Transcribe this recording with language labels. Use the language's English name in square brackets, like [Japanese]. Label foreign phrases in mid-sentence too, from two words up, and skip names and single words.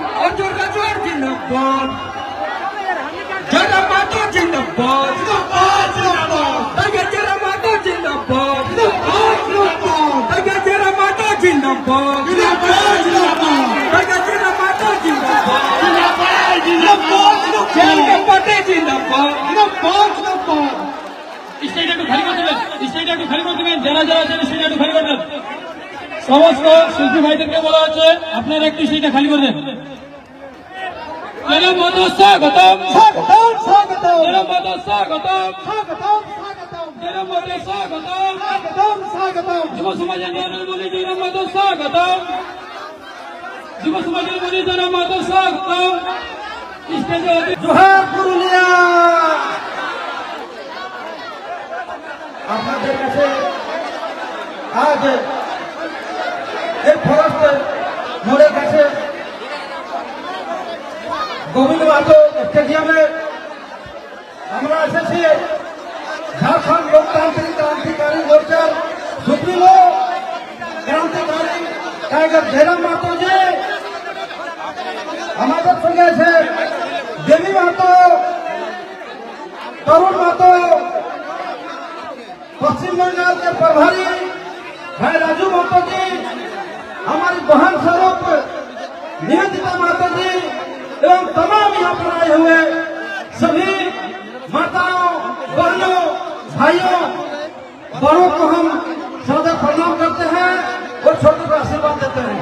[Hindi] अर्जुन राजौर जिंदाबाद, जयराम मातो जिंदाबाद, जिंदाबाद, जिंदाबाद। टाइगर जयराम मातो जिंदाबाद, जिंदाबाद, जिंदाबाद। टाइगर जयराम मातो जिंदाबाद, जिंदाबाद, जिंदाबाद। टाइगर जयराम मातो जिंदाबाद, जिंदाबाद, जिंदाबाद। जेल के पाटे जिंदाबाद, जिंदाबाद, जिंदाबाद। [Bangla] স্টেজটা একটু খালি করে দেবেন, স্টেজটা একটু খালি করে দেবেন, যারা যারা আছেন স্টেজটা একটু খালি করে দেন। সমস্ত শিল্পী ভাইদেরকে বলা হচ্ছে আপনারা একটু স্টেজটা খালি করে দেন। জয়রাম মাতো স্বাগতম, স্বাগতম, স্বাগতম, জয়রাম মাতো স্বাগতম, স্বাগতম, স্বাগতম, জয়রাম মাতো স্বাগতম। স্বাগতম, স্বাগতম। যুব সমাজের নিয়ন্ত্রণ বলে জয়রাম মাতো স্বাগতম, যুব সমাজের বলে জয়রাম মাতো স্বাগতম। স্টেজে জোহার পুরুলিয়া। আপনাদের কাছে আজ এই ফরেস্ট মোড়ের কাছে গোবিন্দ মাহাতো স্টেডিয়ামে আমরা এসেছি ঝাড়খণ্ড লোকতান্ত্রিক ক্রান্তিকারী মোর্চার সুপ্রিমো ক্রান্তিকারী টাইগার জয়রাম মাহাতো যে আমাদের সঙ্গে আছে [Hindi] देवी मातो, तरुण मातो, पश्चिम बंगाल के प्रभारी भाई राजू मातो जी, हमारी बहन स्वरूप निवेदिता मातो जी एवं तमाम यहाँ पर आए हुए सभी माताओं, बहनों, भाइयों, बड़ों को हम सदा प्रणाम करते हैं और छोटों को आशीर्वाद देते हैं।